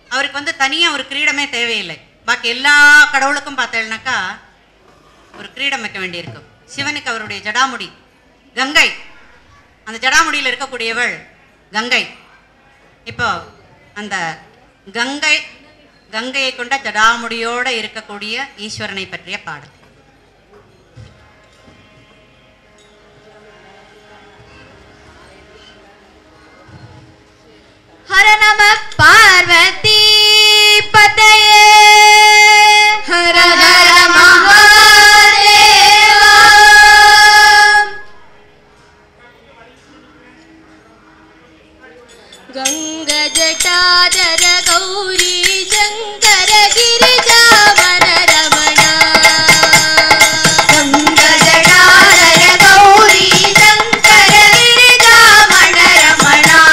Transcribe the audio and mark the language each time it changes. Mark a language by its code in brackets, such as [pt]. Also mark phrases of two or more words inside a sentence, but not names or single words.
[ta] அவருக்கு வந்து தனியாக ஒரு கிரீடமே தேவையில்லை. பாக்கி எல்லா கடவுளுக்கும் பார்த்தேன்னாக்கா ஒரு கிரீடம் வைக்க வேண்டியிருக்கும். சிவனுக்கு அவருடைய ஜடாமுடி கங்கை, அந்த ஜடாமுடியில் இருக்கக்கூடியவள் கங்கை. இப்போ அந்த கங்கையை கொண்ட ஜடாமுடியோடு இருக்கக்கூடிய ஈஸ்வரனை பற்றிய பாடல். [sa] हर नमः पार्वती पतये हर हर महादेवा गंगा जटाधर गौरी शंकर गिरिजा मन रमणा गंगा जटाधर गौरी शंकर गिरिजा मन रमणा